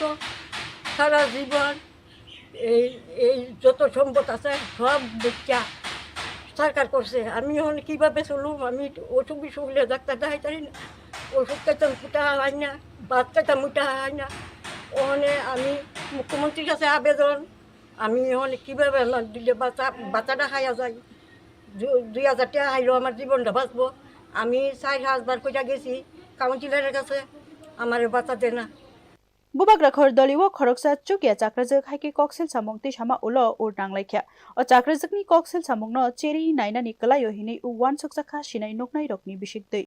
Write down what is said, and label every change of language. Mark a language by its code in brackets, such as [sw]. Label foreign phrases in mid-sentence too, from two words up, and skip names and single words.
[bn] সারা জীবন এই এই যত সম্পদ আছে সব বেচা সরকার করছে আমি এখন কীভাবে চলুম আমি অসুখ বিসুখ হলে ডাক্তার দেখাই পারি না ওষুধ খাইতাম ফুটা হয় না ভাত খাইতাম মুটা হয় না ওখানে আমি মুখ্যমন্ত্রীর কাছে আবেদন আমি ওখানে কীভাবে দিলে বাচ্চাটা খাইয়া যাই 2000 টাকা খাইলেও আমার জীবনটা বাঁচবো আমি 4,000 বার কইরা গেছি কাউন্সিলরের কাছে আমার বাচ্চা দেয় না [trp] Bubagra khor doliwo khoroksa chukya chakrazuk haiki koksil samong ti sama ulo urnanglaikya o chakrazukni koksil samong no cheri naina ni kalayo hini u wan soksakha sinai noknai rokni bisikdei